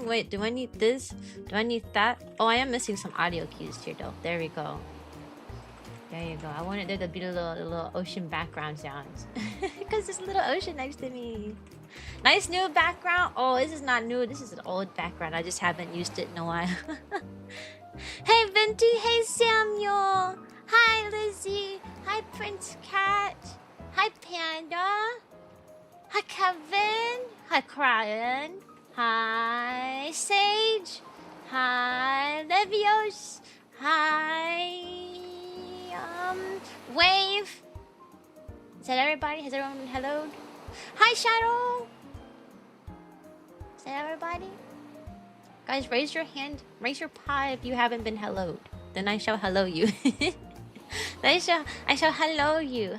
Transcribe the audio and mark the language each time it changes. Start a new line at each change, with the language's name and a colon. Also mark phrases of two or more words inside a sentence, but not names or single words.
English: Wait, do I need this? Do I need that? Oh, I am missing some audio cues here though. There we go. There you go. I wanted there to be the little ocean background sounds. Because there's a little ocean next to me. Nice new background. Oh, this is not new. This is an old background. I just haven't used it in a while. Hey, Venti. Hey, Samuel. Hi, Lizzie. Hi, Prince Cat. Hi, Panda. Hi, Kevin. Hi, Cryan. Hi, Sage. Hi, Levios. Hi, Wave. Is that everybody? Has everyone been helloed? Hi, Shadow. Is that everybody? Guys, raise your hand. Raise your paw if you haven't been helloed. Then I shall hello you. I shall hello you.